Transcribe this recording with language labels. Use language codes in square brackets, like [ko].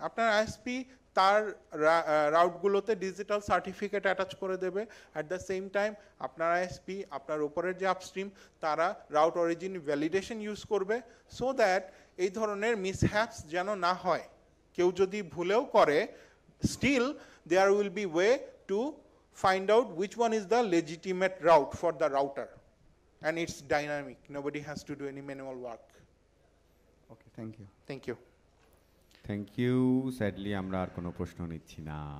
[bn] আপনার আইএসপি তার রাউটগুলোতে digital certificate attach করে দেবে। [en] at the same time [bn] আপনার আইএসপি আপনার উপরের যে আপস্ট্রিম তারা রাউট অরিজিন ভ্যালিডেশন ইউজ করবে, [en] so that [bn] এই ধরনের মিসহ্যাপস যেন না হয়। কেউ যদি ভুলেও করে, [en] Still there will be way to find out which one is the legitimate route for the router. And it's dynamic. Nobody has to do any manual work. Okay thank you Thank you. Thank you [bn] sadly আমরা আর কোনো প্রশ্ন নিচ্ছি না